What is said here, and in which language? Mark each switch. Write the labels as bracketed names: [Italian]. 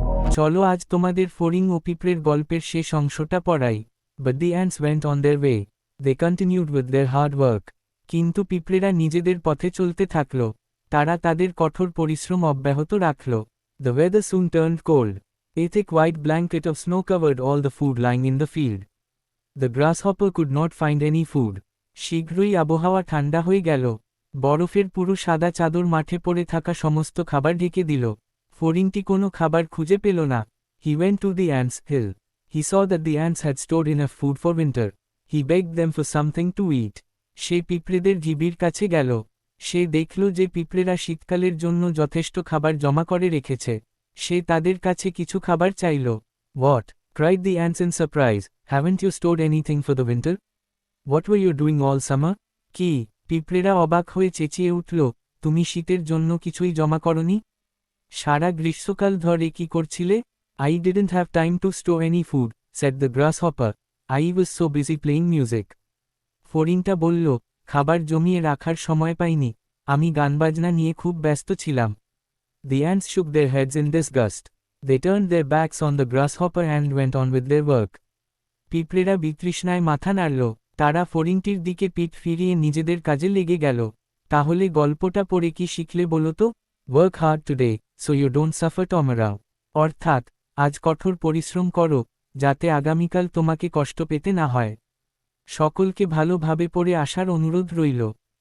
[Bangla] চলো আজ তোমাদের ফড়িং ও পিঁপড়ের গল্পের শেষ অংশটা পড়াই। [English] But the ants went on their way. They continued with their hard work. [Bangla] কিন্তু পিঁপড়েরা নিজেদের পথে চলতে থাকল। তারা তাদের কঠোর পরিশ্রম অব্যাহত রাখল। [English] The weather soon turned cold. A thick white blanket of snow covered all the food lying in the field. The grasshopper could not find any food. [Bangla] শীঘ্রই আবহাওয়া ঠান্ডা হয়ে গেল। বরফের পুরো সাদা চাদর মাঠে পড়ে থাকা সমস্ত খাবার ঢেকে দিল। ফড়িংটি কোনো খাবার খুঁজে পেল না। [English] He went to the ants' hill. He saw that the ants had stored enough food for winter. He begged them for something to eat. [Bangla] সে পিঁপড়েদের ঢিবির কাছে গেল। সে দেখল যে পিঁপড়েরা শীতকালের জন্য যথেষ্ট খাবার জমা করে রেখেছে। সে তাদের কাছে কিছু খাবার চাইল। [English] What? cried the ants in surprise. Haven't you stored anything for the winter? What were you doing all summer? [Bangla] কি? পিঁপড়েরা অবাক হয়ে চেঁচিয়ে উঠল, তুমি শীতের জন্য কিছুই জমা করনি? সারা গ্রীষ্মকাল ধরে কি করছিলে? [English] I didn't have time to store any food, said the grasshopper. I was so busy playing music. [Bangla] ফড়িংটা বলল, খাবার জমিয়ে রাখার সময় পাইনি, আমি গানবাজনা নিয়ে খুব ব্যস্ত ছিলাম। [English] The ants shook their heads in disgust. They turned their backs on the grasshopper and went on with their work. [Bangla] পিঁপড়েরা বিতৃষ্ণায় মাথা নাড়ল, তারা ফড়িংটির দিকে পিঠ ফিরিয়ে নিজেদের কাজে লেগে গেল। তাহলে গল্পটা পড়ে কি শিখলে বলো তো? [English] Work hard today, so you don't suffer tomorrow. [Bangla] অর্থাৎ, আজ কঠোর পরিশ্রম করো, যাতে আগামীকাল তোমাকে কষ্ট পেতে না হয়। সকলকে ভালোভাবে পড়ে আসার অনুরোধ রইল।